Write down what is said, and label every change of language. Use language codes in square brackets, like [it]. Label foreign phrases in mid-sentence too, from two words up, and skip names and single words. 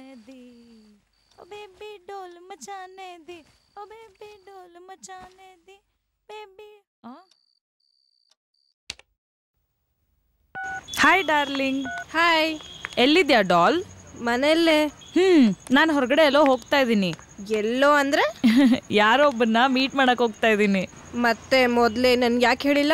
[en] दी ओ बेबी डोल मचाने दी ओ बेबी डोल मचाने दी बेबी hi darling. [kn] ಹಾಯ್. ಎಲ್ಲಿದ್ಯಾ ಡಾಲ್? ಮನೆಯಲ್ಲೇ. ನಾನು ಹೊರಗಡೆ ಎಲ್ಲೋ ಹೋಗ್ತಾ ಇದ್ದೀನಿ. ಎಲ್ಲೋ ಅಂದ್ರೆ? ಯಾರೋ ಒಬ್ಬನ್ನ ಮೀಟ್ ಮಾಡಕ್ ಹೋಗ್ತಾ ಇದ್ದೀನಿ. ಮತ್ತೆ ಮೊದಲೇ ನನ್ಗೆ ಯಾಕೆ ಹೇಳಿಲ್ಲ?